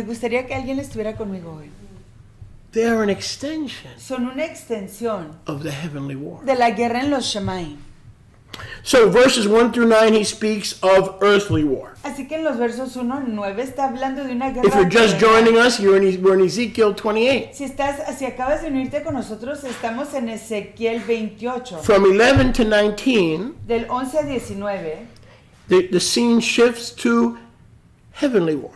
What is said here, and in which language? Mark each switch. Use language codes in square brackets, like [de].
[es] Me gustaría que alguien estuviera conmigo hoy. [en] They are an extension [es] Son una extensión [en] of the heavenly war. [es] de la guerra en los Shemaim. [en] So verses 1 through 9, he speaks of earthly war. [es] Así que en los versos 1 al 9 está hablando de una guerra [en] If you're just [es] terrenal. [en] joining us, we're in Ezekiel 28. [es] Si acabas de unirte con nosotros, estamos en Ezequiel 28. [en] From 11 to 19, [es] Del 11 a 19, [en] the scene shifts to heavenly war.